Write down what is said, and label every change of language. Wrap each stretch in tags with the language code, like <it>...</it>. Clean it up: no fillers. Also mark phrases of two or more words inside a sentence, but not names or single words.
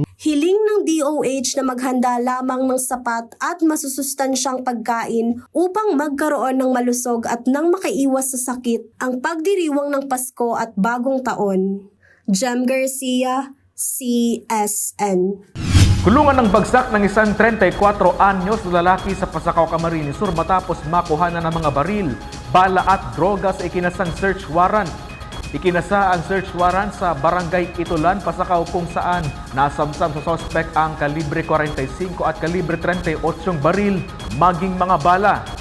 <tl>Hiling ng DOH na maghanda lamang ng sapat at masusustansyang pagkain upang magkaroon ng malusog at nang makaiwas sa sakit ang pagdiriwang ng Pasko at Bagong Taon. Jem Garcia, CSN. Kulungan ng bagsak ng isang 34 anyos na lalaki sa Pasakaw, Camarines Sur matapos makuhanan ng mga baril, bala at droga sa ikinasang search warrant. Ikinasa ang search warrant sa Barangay Itulan, Pasakaw kung saan nasamsam sa sospek ang kalibre 45 at kalibre 38 baril, maging mga bala.</tl>